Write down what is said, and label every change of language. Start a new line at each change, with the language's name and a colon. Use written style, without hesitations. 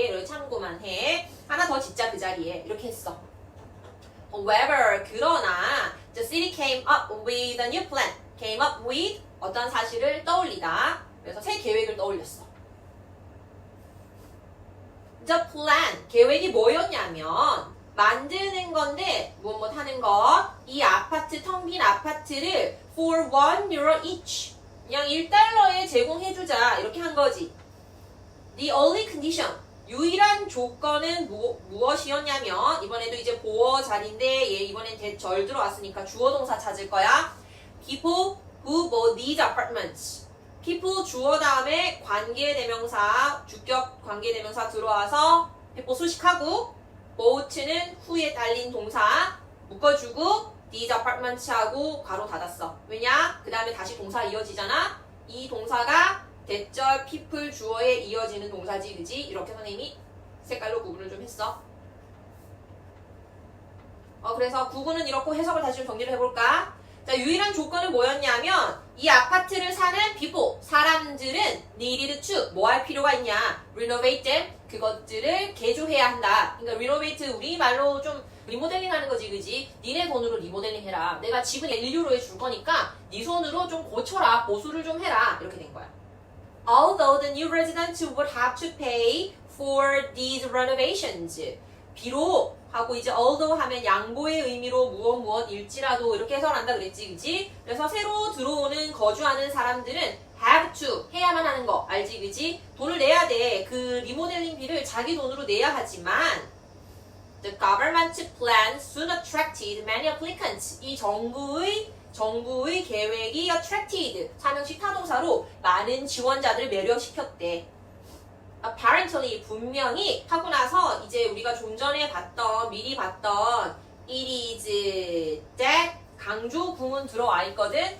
Korean: 이렇게 참고만 해 하나 더 짓자 그 자리에 이렇게 했어
English: However
Korean: 그러나
English: the city came up with
Korean: a new plan came up with 어떤 사실을 떠올리다 그래서 새 계획을 떠올렸어
English: The plan
Korean: 계획이 뭐였냐면 만드는 건데 무엇 하는 거 이 아파트 텅 빈 아파트를
English: for €1 each
Korean: 그냥 1달러에 제공해주자 이렇게 한 거지.
English: The only condition
Korean: 유일한 조건은 무엇이었냐면 이번에도 이제 보어 자리인데 얘 이번엔 대절 들어왔으니까 주어 동사 찾을 거야.
English: People who bought these apartments.
Korean: people 주어 다음에 관계대명사 주격 관계대명사 들어와서 people 수식하고 bought는 후에 달린 동사 묶어주고
English: these apartments
Korean: 하고 괄호 닫았어. 왜냐? 그 다음에 다시 동사 이어지잖아. 이 동사가 대절 people 주어에 이어지는 동사지 그지? 이렇게 선생님이 색깔로 구분을 좀 했어. 그래서 구분은 이렇고 해석을 다시 좀 정리를 해볼까? 자, 유일한 조건은 뭐였냐면 이 아파트를 사는 people, 사람들은
English: needed to
Korean: 뭐 할 필요가 있냐?
English: renovate them,
Korean: 그것들을 개조해야 한다. 그러니까 renovate 우리말로 좀 리모델링 하는 거지 그지? 니네 돈으로 리모델링 해라. 내가 집은 1유로 해줄 거니까 네 손으로 좀 고쳐라. 보수를 좀 해라. 이렇게 된 거야.
English: Although the new residents would have to pay for these renovations.
Korean: 비록 하고 이제 although 하면 양보의 의미로 무엇일지라도 이렇게 해석한다 그랬지 그지? 그래서 새로 들어오는 거주하는 사람들은
English: have to
Korean: 해야만 하는 거 알지 그지? 돈을 내야 돼. 그 리모델링비를 자기 돈으로 내야 하지만
English: The government plan soon attracted many applicants.
Korean: 이 정부의 계획이 attracted 사명식 타동사로 많은 지원자들을 매료시켰대. Apparently 분명히 하고 나서 이제 우리가 좀 전에 미리 봤던 it is that 강조 구문 들어와 있거든.